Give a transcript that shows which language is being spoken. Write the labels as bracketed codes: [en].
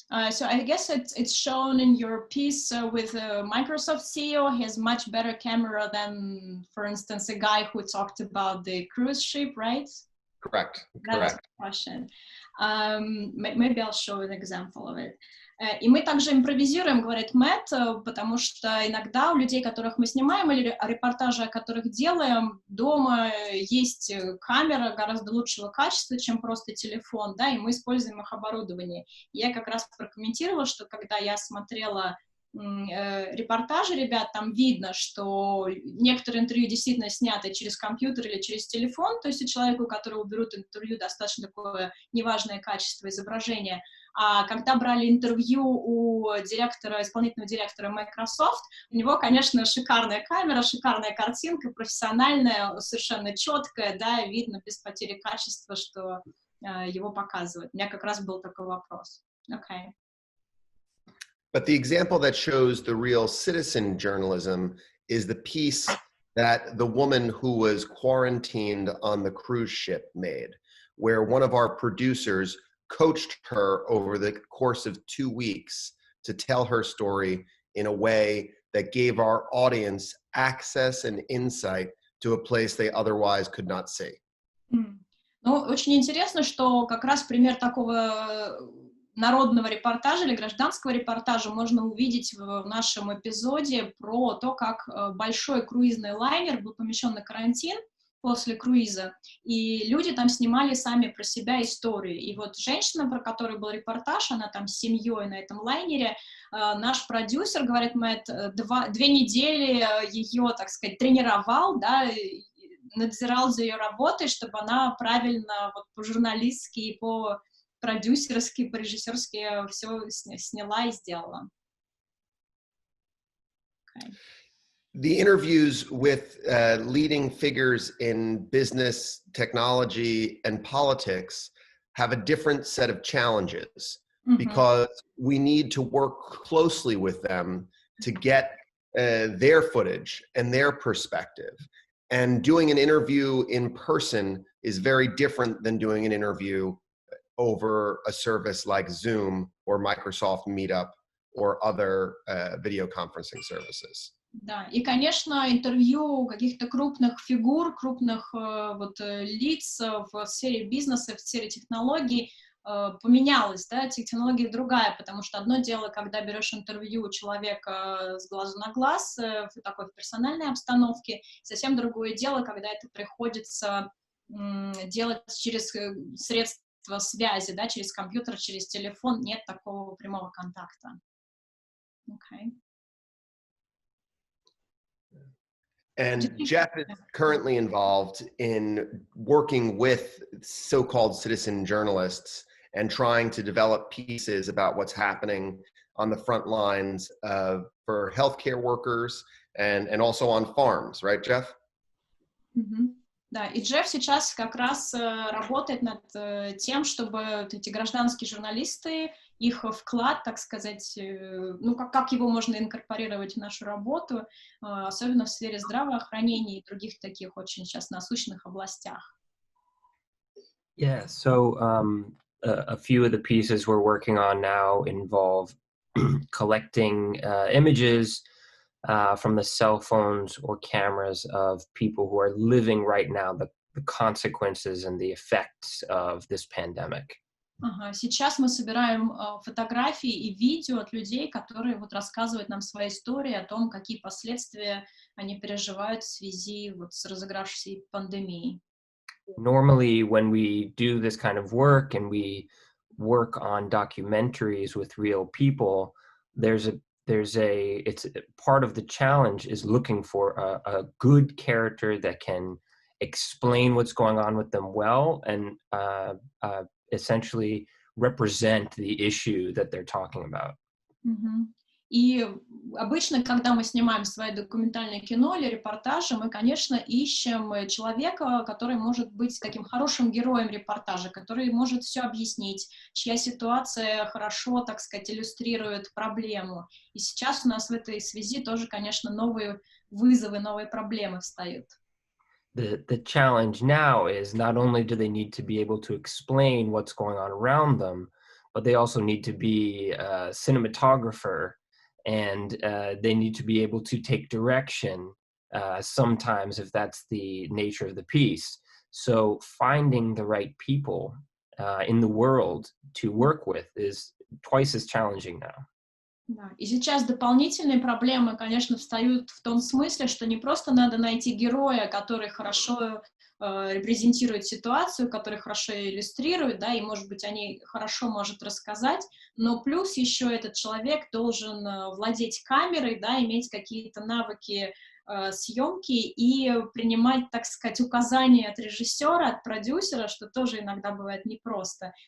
[en] So I guess it's shown in your piece with Microsoft CEO has much better camera than, for instance, a guy who talked about the cruise ship, right? Correct. That's the question. Maybe I'll show an example of it. [ru] И мы также импровизируем, говорит Мэтт, потому что иногда у людей, которых мы снимаем, или репортажи, о которых делаем, дома есть камера гораздо лучшего качества, чем просто телефон, да, и мы используем их оборудование. Я как раз прокомментировала, что когда я смотрела репортажи ребят, там видно, что некоторые интервью действительно сняты через компьютер или через телефон, то есть у человека, у которого берут интервью, достаточно такое неважное качество изображения. А когда брали интервью у директора, исполнительного директора Microsoft, у него, конечно, шикарная камера, шикарная картинка, профессиональная, совершенно четкая, да, видно без потери качества, что его показывают. У меня как раз был такой вопрос. [en] Okay. But the example that shows the real citizen journalism is the piece that the woman who was quarantined on the cruise ship made, where one of our producers coached her over the course of 2 weeks to tell her story in a way that gave our audience access and insight to a place they otherwise could not see. [ru] Ну, очень интересно, что как раз пример такого народного репортажа или гражданского репортажа можно увидеть в нашем эпизоде про то, как большой круизный лайнер был помещен на карантин после круиза, и люди там снимали сами про себя историю. И вот женщина, про которую был репортаж, она там с семьей на этом лайнере, наш продюсер, говорит, Мэтт, 2 недели ее, так сказать, тренировал, да, надзирал за ее работой, чтобы она правильно вот по-журналистски, по-продюсерски, по-режиссерски все сняла и сделала. [en] Okay. The interviews with leading figures in business, technology, and politics have a different set of challenges because we need to work closely with them to get their footage and their perspective. And doing an interview in person is very different than doing an interview over a service like Zoom or Microsoft Meetup or other video conferencing services. [ru] Да, и, конечно, интервью каких-то крупных фигур, крупных лиц в сфере бизнеса, в сфере технологий поменялось, да, технология другая, потому что одно дело, когда берешь интервью у человека с глазу на глаз, в такой персональной обстановке, совсем другое дело, когда это приходится делать через средства связи, да, через компьютер, через телефон, нет такого прямого контакта. [en] Okay. And Jeff is currently involved in working with so-called citizen journalists and trying to develop pieces about what's happening on the front lines for healthcare workers and also on farms, right, Jeff? [ru] Да, и Джефф сейчас как раз работает над тем, чтобы эти гражданские журналисты, их вклад, так сказать, ну, как его можно инкорпорировать в нашу работу, особенно в сфере здравоохранения и других таких очень сейчас насущных областях. [en] Yeah, so a few of the pieces we're working on now involve collecting images from the cell phones or cameras of people who are living right now the consequences and the effects of this pandemic. [ru] Сейчас мы собираем фотографии и видео от людей, которые вот рассказывают нам свои истории о том, какие последствия они переживают в связи вот с разыгравшейся пандемией. [en] Normally, when we do this kind of work and we work on documentaries with real people, it's part of the challenge is looking for a good character that can explain what's going on with them well and essentially represent the issue that they're talking about. [ru] И обычно, когда мы снимаем свои документальное кино или репортажи, мы, конечно, ищем человека, который может быть таким хорошим героем репортажа, который может все объяснить, чья ситуация хорошо, так сказать, иллюстрирует проблему. И сейчас у нас в этой связи тоже, конечно, новые вызовы, новые проблемы встают. [en] The challenge now is not only do they need to be able to explain what's going on around them, but they also need to be a cinematographer and they need to be able to take direction sometimes if that's the nature of the piece. So finding the right people in the world to work with is twice as challenging now. [ru] Да. И сейчас дополнительные проблемы, конечно, встают в том смысле, что не просто надо найти героя, который хорошо репрезентирует ситуацию, который хорошо иллюстрирует, да, и, может быть, они хорошо может рассказать, но плюс еще этот человек должен владеть камерой, да, иметь какие-то навыки съемки и принимать, так сказать, указания от режиссера, от продюсера, что тоже иногда бывает непросто.